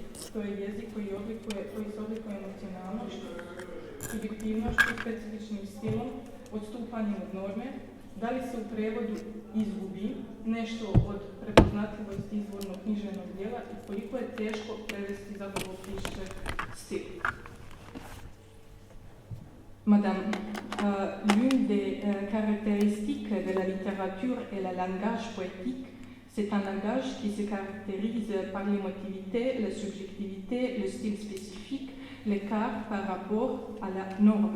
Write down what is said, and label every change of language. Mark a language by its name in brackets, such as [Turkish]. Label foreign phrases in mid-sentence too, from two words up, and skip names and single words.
[Serbian] To je jezik koji se oblikuje emocionalnošću, subjektivnošću, specifičnim stilom, odstupanjem od norme. Da li se u prevodu izgubi nešto od prepoznatljivosti izvornog književnog dijela i koliko je teško prevesti zapravo piše stil. [French] Madame, l'une des caractéristiques de la littérature est le langage poétique. C'est un langage qui se caractérise par l'émotivité, la subjectivité, le style spécifique, l'écart par rapport à la norme.